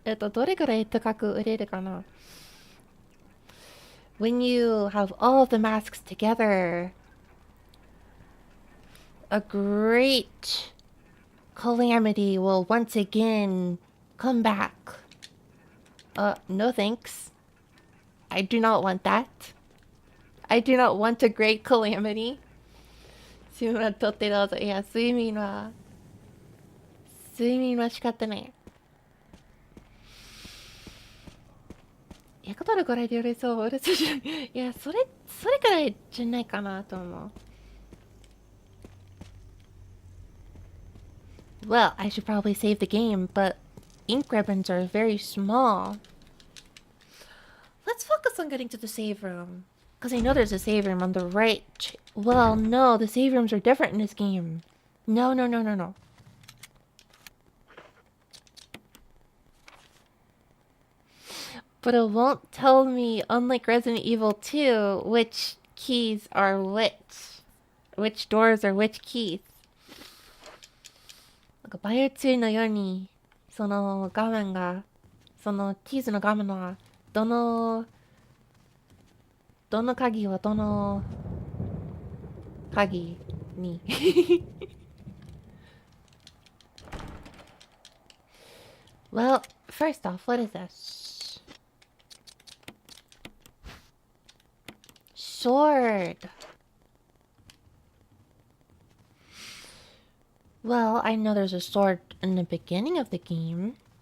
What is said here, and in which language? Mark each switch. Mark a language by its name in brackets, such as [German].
[Japanese] どれくらい高く売れるかな？ [English] When you have all of the masks together, a great calamity will once again come back. No thanks. I do not want that. I do not want a great calamity. [Japanese] 睡眠はとってどうぞ。いや、睡眠は仕方ない。 100ドルぐらいで売れそう。売れそうじゃない。いや、それくらいじゃないかなと思う。 [English] Well, I should probably save the game, but ink ribbons are very small. Let's focus on getting to the save room. Because I know there's a save room on the right. Well, no, the save rooms are different in this game. No. But it won't tell me, unlike Resident Evil 2, which keys are which. Which doors are which keys. [Japanese] なんかバイオ2のように、その画面が、そのキーズの画面は、どの鍵はどの鍵に。 [English] Well, first off, what is this? Sword. Well, I know there's a sword in the beginning of the game.